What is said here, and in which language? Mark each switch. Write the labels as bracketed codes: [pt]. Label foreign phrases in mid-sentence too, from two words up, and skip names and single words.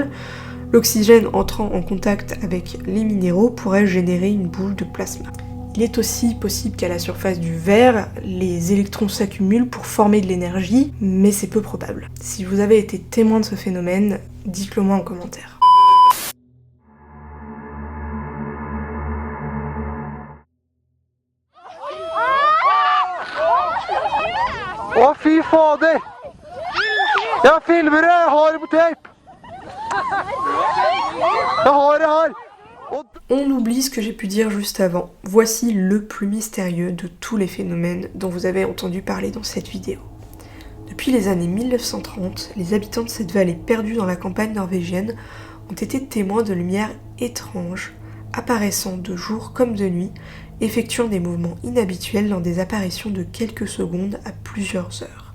[fr] L'oxygène entrant en contact avec les minéraux pourrait générer une boule de plasma. Il est aussi possible qu'à la surface du verre, les électrons s'accumulent pour former de l'énergie, mais c'est peu probable. Si vous avez été témoin de ce phénomène, dites-le moi en commentaire. [no] Å, fy fader! Jeg filmer det! Jeg har det på tape! Jeg har det her! [fr] On oublie ce que j'ai pu dire juste avant. Voici le plus mystérieux de tous les phénomènes dont vous avez entendu parler dans cette vidéo. Depuis les années 1930, les habitants de cette vallée perdue dans la campagne norvégienne ont été témoins de lumières étranges, apparaissant de jour comme de nuit, effectuant des mouvements inhabituels dans des apparitions de quelques secondes à plusieurs heures.